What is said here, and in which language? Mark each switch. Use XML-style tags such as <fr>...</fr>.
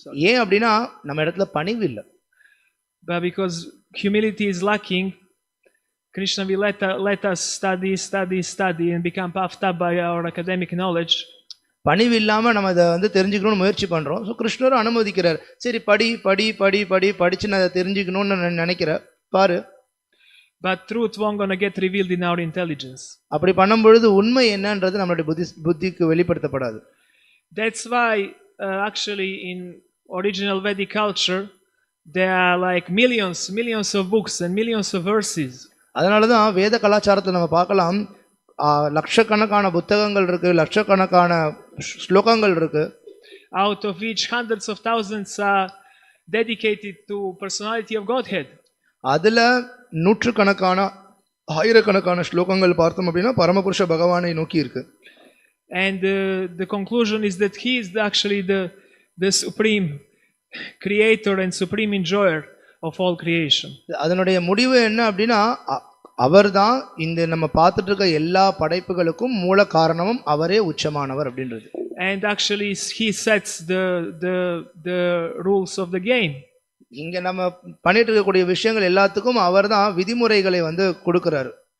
<ta>ஏன் அப்படின்னா நம்ம இடத்துல பணிவு இல்லை.</ta> <en>But because humility is lacking, Krishna will let us study and become puffed up by our academic knowledge.</en> <ta>பணிவு இல்லாம நம்ம இதை வந்து தெரிஞ்சுக்கணும்னு முயற்சி பண்றோம். ஸோ கிருஷ்ணரும் அனுமதிக்கிறார். சரி படி படி படி படி படிச்சு நான் அதை தெரிஞ்சுக்கணும்னு நினைக்கிற பாரு.</ta> <en>But truth won't gonna get revealed in our intelligence.</en> <ta>அப்படி பண்ணும் பொழுது உண்மை என்னன்றது நம்மளுடைய புத்திக்கு வெளிப்படுத்தப்படாது.</ta> <en>That's why actually in original Vedic culture there are like millions of books and millions of verses.</en> <ta>அதனாலதான் வேத கலாச்சாரத்தை நம்ம பார்க்கலாம், லட்சக்கணக்கான புத்தகங்கள் இருக்கு, லட்சக்கணக்கான ஸ்லோகங்கள் இருக்கு.</ta> <en>Out of which hundreds of thousands are dedicated to personality of Godhead.</en> <ta>அதுல நூற்றுக்கணக்கான ஆயிரக்கணக்கான ஸ்லோகங்கள் பார்த்தோம் அப்படின்னா பரமபுருஷ பகவானை நோக்கி இருக்கு.</ta> <en>and the conclusion is that he is actually the supreme creator and supreme enjoyer of all creation.</en> <ta>அதனுடைய முடிவு என்ன அப்படின்னா அவர்தான் இந்த நம்ம பார்த்துட்டு இருக்க எல்லா படைப்புகளுக்கும் மூல காரணமும் அவரே உச்சமானவர் அப்படின்றது.</ta> <en>And actually he sets the rules of the game.</en> <ta>இங்க நம்ம பண்ணிட்டு இருக்கக்கூடிய விஷயங்கள் எல்லாத்துக்கும் அவர்தான் விதிமுறைகளை வந்து கொடுக்கிறாரு.</ta>